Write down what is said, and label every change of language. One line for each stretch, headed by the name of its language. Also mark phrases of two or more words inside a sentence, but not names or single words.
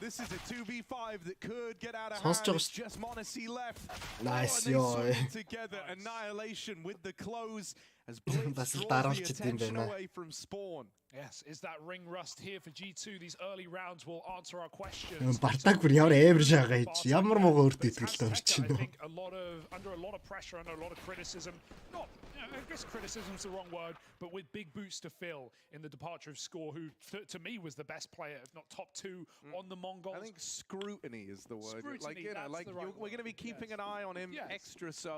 English: This is a 2v5 that could get out of hand. It's just Monacy left. Nice, together. Annihilation with the close as Blitz draws the attention away from Spawn. Yes, is that ring rust here for G2? These early rounds will answer our questions.
Mongolian: Бартаг бүр ямар амар шагаа хийж ямар муу өөртөө итгэлтэй
English: I think under a lot of pressure, under a lot of criticism. Not, I guess criticism's the wrong word, but with big boots to fill in the departure of Score, who to me was the best player, if not top 2 on the Mongols. I think scrutiny is the word. Scrutiny, we're going to be keeping an eye on him extra so.